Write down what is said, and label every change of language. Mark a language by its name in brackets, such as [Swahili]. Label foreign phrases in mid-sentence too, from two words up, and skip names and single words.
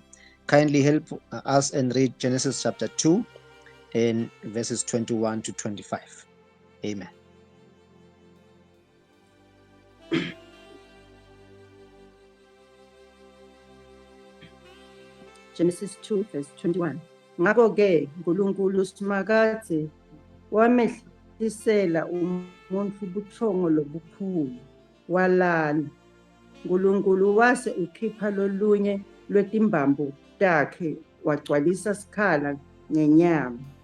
[English] Kindly help us and read Genesis chapter 2 and verses 21 to 25. Amen. Genesis 2 verse 21. [Swati] Ngakho-ke uNkulunkulu simakade wamehlisela umuntu ubuthongo lobukhulu, walala. uNkulunkulu wase ukhipha lolunye lwetimbambo takhe wagcwalisa sikhala ngenyama.